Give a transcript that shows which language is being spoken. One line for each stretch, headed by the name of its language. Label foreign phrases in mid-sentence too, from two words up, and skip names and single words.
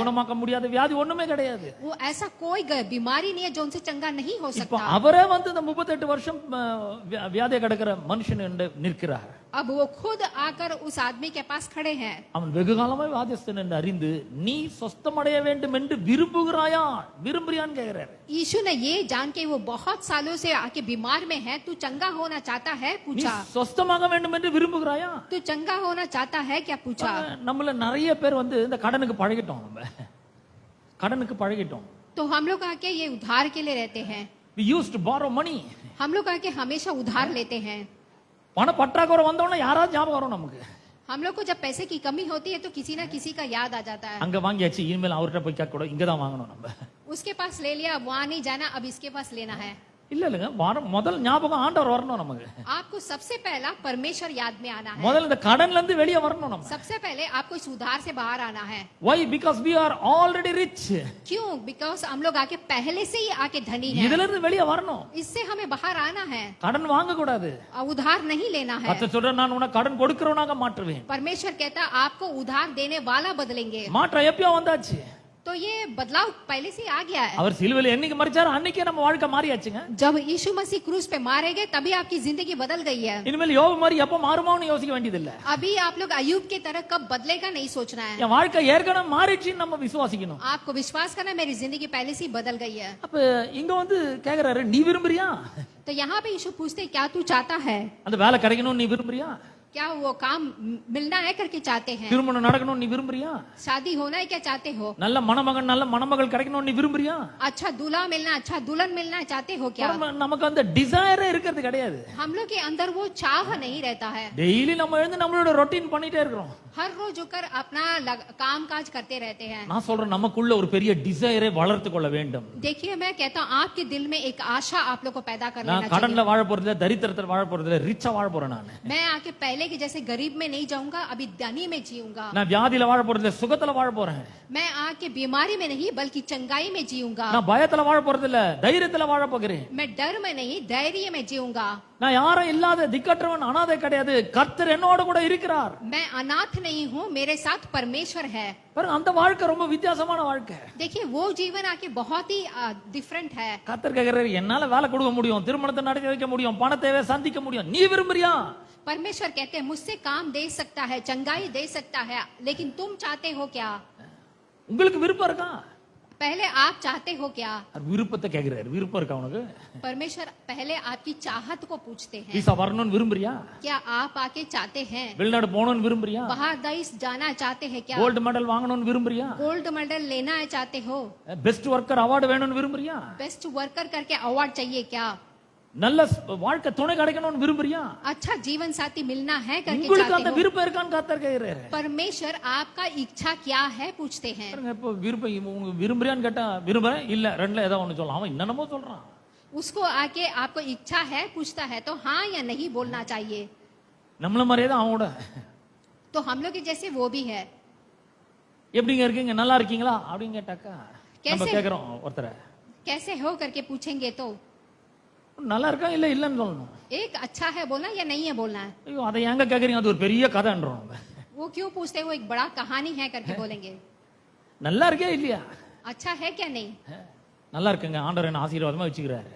Tamil: குணமாக்க முடியாத வியாதி ஒண்ணுமே கிடையாது.
Hindi: वो ऐसा कोई बीमारी नहीं है जो उनसे चंगा नहीं हो
Tamil: இப்போ
Hindi: सकता.
Tamil: அவரே வந்து இந்த 38 வருஷம் வியாதியை கிடக்கிற மனுஷன் என்று நிற்கிறார்.
Hindi: अब वो खुद आकर उस आदमी के पास खड़े हैं.
Tamil: அவன் வெகு காலமாய் வியாதியஸ்தன் என்று அறிந்து நீ சொஸ்தமடைய வேண்டும் என்று விரும்புகிறாயா விரும்புறியான்னு கேக்குறாரு.
Hindi: यीशु ने ये जान के वो बहुत सालों से आके बीमार में है, तू चंगा होना चाहता है
Tamil: நீ
Hindi: पूछा.
Tamil: சொஸ்தமாக வேண்டும் என்று விரும்புகிறாயா?
Hindi: तू चंगा होना चाहता है क्या पूछा.
Tamil: நம்மள நிறைய பேர் வந்து இந்த கடனுக்கு பழகிட்டோம். நம்ம கடனுக்கு பழகிட்டோம்.
Hindi: तो हम लोग आके ये उधार के लिए रहते हैं.
English: we used to borrow money.
Hindi: हम लोग आके हमेशा उधार लेते हैं.
Tamil: பண பற்றாக்குறை வந்தோம்னா யாராவது ஞாபகம் வரும் நமக்கு.
Hindi: हम लोग को जब पैसे की कमी होती है तो किसी ना किसी का याद आ जाता है.
Tamil: அங்க வாங்கியாச்சு இனிமேல் அவர்கிட்ட போய் கேட்க கூட இங்க தான் வாங்கணும் நம்ம.
Hindi: उसके पास ले लिया, वहां नहीं जाना, अब इसके पास लेना है.
Tamil: இல்ல இல்லங்க முதல் ஞாபகம் ஆண்டவர் வரணும் நமக்கு.
Hindi: आपको सबसे पहला परमेश्वर याद में आना है.
Tamil: முதல்ல இந்த கடன்ல இருந்து வெளியே வரணும் நம்ம.
Hindi: सबसे पहले आपको इस उधार से बाहर आना है.
English: Why? Because we are already rich.
Hindi: क्यों? बिकॉज हम लोग आके पहले से ही आके धनी हैं.
Tamil: இதுல இருந்து வெளியே வரணும்.
Hindi: इससे हमें बाहर आना है.
Tamil: கடன் வாங்க கூடாது.
Hindi: उधार नहीं लेना है.
Tamil: கர்த்தர் சொல்றார், நான் உனக்கு கடன் கொடுக்கிறவனாக மாற்றுவேன்.
Hindi: परमेश्वर कहता है आपको उधार देने वाला बदलेंगे.
Tamil: மாற்றம் எப்பயோ வந்தாச்சு.
Hindi: तो ये बदलाव पहले से आ गया है.
Tamil: அவர் சிலுவையில் என்னைக்கு மரிச்சாரோ அன்னைக்கே நம்ம வாழ்க்கை மாறியாச்சுங்க.
Hindi: जब यीशु मसीह क्रूस पे मारे गए तभी आपकी जिंदगी बदल गई है.
Tamil: இனிமேல் யோபு மாதிரி எப்ப மாறுமான்னு யோசிக்க வேண்டியது இல்ல.
Hindi: अभी आप लोग अय्यूब की तरह कब बदलेगा नहीं सोचना है.
Tamil: என் வாழ்க்கை ஏற்கனவே மாறிடுச்சுன்னு நம்ம விசுவாசிக்கணும்.
Hindi: आपको विश्वास करना मेरी जिंदगी पहले से ही बदल गई है.
Tamil: அப்ப இங்க வந்து கேக்குறாரு, நீ விரும்புறியா?
Hindi: तो यहाँ पे यीशु पूछते क्या तू चाहता है?
Tamil: அந்த வேலை கிடைக்கணும்னு நீ விரும்புறியா?
Hindi: क्या वो काम मिलना है करके चाहते हैं?
Tamil: திருமணம் நடக்கணும்னு நீ விரும்புறியா?
Hindi: शादी होना है क्या चाहते हो?
Tamil: நல்ல மணமகன் நல்ல மணமகள் கிடைக்கணும்னு நீ விரும்புறியா?
Hindi: अच्छा दूल्हा मिलना, अच्छा दुल्हन मिलना चाहते हो क्या?
Tamil: நமக்கு அந்த டிசைரே இருக்கிறது கிடையாது.
Hindi: हम लोग के अंदर वो चाह नहीं रहता है.
Tamil: டெய்லி நம்ம எழுந்து நம்மளோட ரொட்டீன் பண்ணிட்டே இருக்கிறோம்.
Hindi: हर रोज उठकर अपना काम काज करते रहते हैं.
Tamil: நான் சொல்றேன், நமக்குள்ள ஒரு பெரிய டிசைரே வளர்த்து கொள்ள வேண்டும்.
Hindi: देखिए मैं कहता हूँ आपके दिल में एक आशा आप लोग को पैदा कर लेना
Tamil: நான்
Hindi: चाहिए.
Tamil: கடன்ல வாழ போறதில்ல, தரித்திரத்துல வாழ போறதில்ல, ரிச்சா வாழ போறேன் நான்.
Hindi: मैं आके पहले के जैसे गरीब में नहीं जाऊंगा, अभी धनी में जीऊंगा.
Tamil: நான் வியாதியில வாழ போறதில்ல, சுகத்துல வாழ போறேன்.
Hindi: मैं आके बीमारी में नहीं बल्कि चंगाई में जीऊंगा.
Tamil: நான் பயத்துல வாழ போறதில்ல, தைரியத்துல வாழ போகிறேன்.
Hindi: मैं डर में नहीं धैर्य में जीऊंगा.
Tamil: நான் யாரும் இல்லாத திக்கற்றவன் அனாதை கிடையாது, கர்த்தர் என்னோட கூட இருக்கிறார்.
Hindi: मैं अनाथ नहीं हूँ, मेरे साथ परमेश्वर है.
Tamil: பாருங்க, அந்த வாழ்க்கை ரொம்ப வித்தியாசமான வாழ்க்கை.
Hindi: देखिए वो जीवन आके बहुत ही डिफरेंट है.
Tamil: கர்த்தர் கேக்குறாரு, என்னால வேலை கொடுக்க முடியும், திருமணத்தை நடத்தி வைக்க முடியும், பணத்தை சந்திக்க முடியும், நீ விரும்புறியா?
Hindi: परमेश्वर कहते हैं मुझसे काम दे सकता है, चंगाई दे सकता है, लेकिन तुम चाहते हो क्या?
Tamil: உங்களுக்கு விருப்பம் இருக்கா?
Hindi: पहले आप चाहते हो क्या?
Tamil: விருப்பத்தை கேக்குறாரு, விருப்பம் இருக்கா உனக்கு?
Hindi: परमेश्वर पहले आपकी चाहत को पूछते हैं.
Tamil: விசா வரணும்னு விரும்புறியா?
Hindi: क्या आप आके चाहते हैं?
Tamil: வெளிநாடு போகணும்னு விரும்புறியா?
Hindi: बाहर देश जाना चाहते हैं क्या?
English: gold medal
Tamil: வாங்கணும்னு விரும்புறியா?
English: gold medal
Hindi: लेना है चाहते हो?
English: best worker award
Tamil: வேணும்னு விரும்புறியா?
English: best worker
Hindi: करके अवार्ड चाहिए क्या?
Tamil: நல்ல வாழ்க்கை துணை கிடைக்கணும்னு விரும்புறியா?
Hindi: अच्छा जीवन साथी मिलना है करके
Tamil: உங்களுக்கு அந்த
Hindi: चाहते हो?
Tamil: விருப்பம் இருக்கான்னு கர்த்தர் கேக்குறாரு.
Hindi: परमेश्वर आपका इच्छा क्या है पूछते हैं.
Tamil: பாருங்க, இப்போ விருப்பம் உங்களுக்கு விரும்புறியான்னு கேட்டா விரும்புறேன் இல்ல, ரெண்டுல ஏதோ ஒண்ணு சொல்லலாம். அவன் என்னென்னமோ சொல்றான்.
Hindi: उसको आके आपको इच्छा है पूछता है तो हाँ या नहीं बोलना चाहिए.
Tamil: நம்மள மாதிரியே தான் அவனோட.
Hindi: तो हम लोग के जैसे वो भी है.
Tamil: எப்படிங்க இருக்கீங்க, நல்லா இருக்கீங்களா அப்படின்னு கேட்டாக்கா நம்ம
Hindi: कैसे?
Tamil: கேக்குறோம் ஒருத்தரை,
Hindi: कैसे हो करके पूछेंगे तो
Tamil: நல்லா இருக்கா இல்ல இல்லன்னு சொல்லணும்.
Hindi: एक अच्छा है बोलना या नहीं है बोलना है.
Tamil: ஐயோ அதை எங்க கேக்குறீங்க, அது ஒரு பெரிய கதைன்றோம்.
Hindi: वो क्यों पूछते हैं? वो एक बड़ा कहानी है करके बोलेंगे.
Tamil: நல்லா இருக்கே இல்லையா?
Hindi: अच्छा है क्या नहीं?
Tamil: நல்லா இருக்குங்க, ஆண்டவர் என்ன ஆசீர்வாதமா வச்சுக்கிறாரு.